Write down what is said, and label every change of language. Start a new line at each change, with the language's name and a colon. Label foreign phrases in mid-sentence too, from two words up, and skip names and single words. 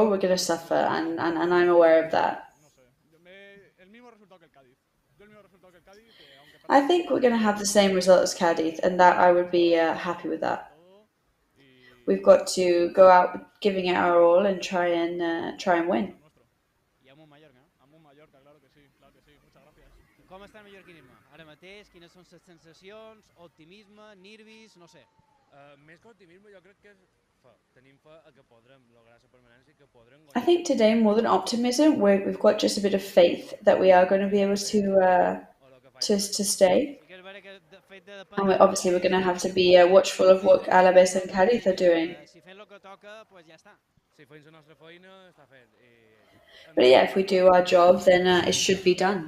English: We're going to suffer, and I'm aware of that. I think we're going to have the same result as Cádiz, and that I would be happy with that. We've got to go out giving it our all and try and win.
Catalan: Com està el mallorquinisme? Ara mateix, quines són les sensacions, optimisme, nervis, no sé. Més que optimisme, jo crec que tenim fe a que podrem lograr la permanència, que podrem
English: I think today, more than optimism, we've got just a bit of faith that we are going to be able to stay. And obviously we're going to have to be watchful of what Alaves and Cádiz are doing. But yeah, if we do our job, then it should be done.